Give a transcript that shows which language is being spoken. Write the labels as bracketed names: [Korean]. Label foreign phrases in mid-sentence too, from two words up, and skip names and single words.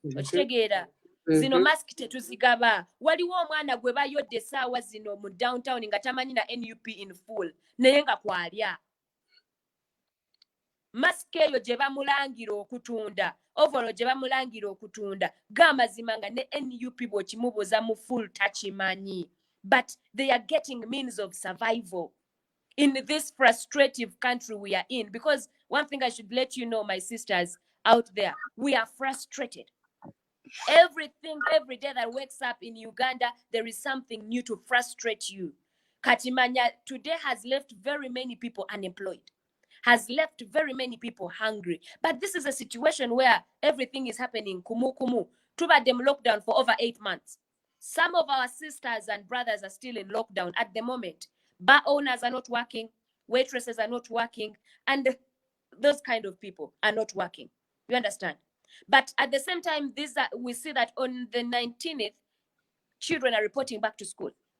[Ganda] okitegeera zino mask tetuzigaba waliwo omwana gwe bayodde essaawa zino mu downtown nga tamanyi na NUP [English] in full [Ganda] naye nga kwalya mask eyo gye bamulangira okutunda ovolo gye bamulangira okutunda g'amazima nga ne NUP bw'okimubuuza mu full takimanyi [English] but they are getting means of survival in this frustrative country we are in. Because one thing I should let you know, my sisters out there, we are frustrated. Everything, every day that wakes up in Uganda, there is something new to frustrate you. Katimanya today has left very many people unemployed, has left very many people hungry. But this is a situation where everything is happening [Ganda] kumu kumu. [English] Tuba them lockdown for over 8 months. Some of our sisters and brothers are still in lockdown at the moment. Bar owners are not working, waitresses are not working, and those kind of people are not working. You understand? But at the same time, we see that on the 19th, children are reporting back to school.